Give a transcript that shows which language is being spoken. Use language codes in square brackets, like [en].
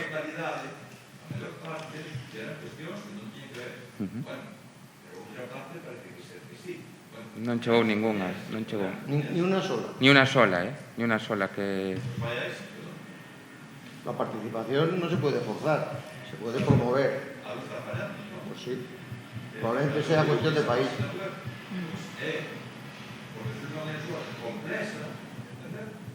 [gl] A maior parte eran cuestións que non tiñen que ver. Bueno, pero outra parte parece que sí. Non chegou ningunha, non chegou. [es] Ni una sola. [gl] Ni unha sola, Ni unha sola que... [es] Vaya eso, perdón. La participación no se puede forzar, se puede promover. Algo está fallando, ¿no? Pues sí. Probablemente sea cuestión de país. [gl] Porque se non é súa complexa, entender?